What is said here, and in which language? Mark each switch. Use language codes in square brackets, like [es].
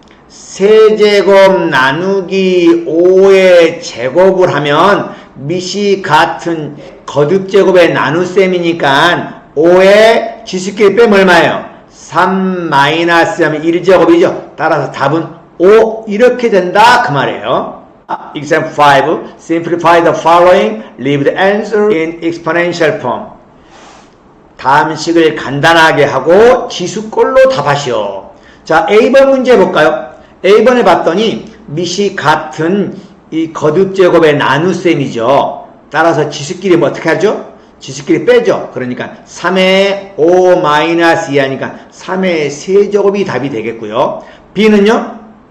[ko] 세제곱 나누기 5의 제곱을 하면 밑이 같은 거듭제곱의 나눗셈이니까 5의 지수끼리 빼면 얼마예요? 3 마이너스 하면 1제곱이죠. 따라서 답은 5 이렇게 된다 그 말이에요. [en] Example 5. Simplify the following. Leave the answer in exponential form. [ko] 다음 식을 간단하게 하고 지수꼴로 답하시오. 자, A번 문제 볼까요? A번에 봤더니 밑이 같은 이 거듭제곱의 나눗셈이죠. 따라서 지수끼리 뭐 어떻게 하죠? 지수끼리 빼죠. 그러니까 3의 5 마이너스 2 하니까 3의 세제곱이 답이 되겠고요. B는요?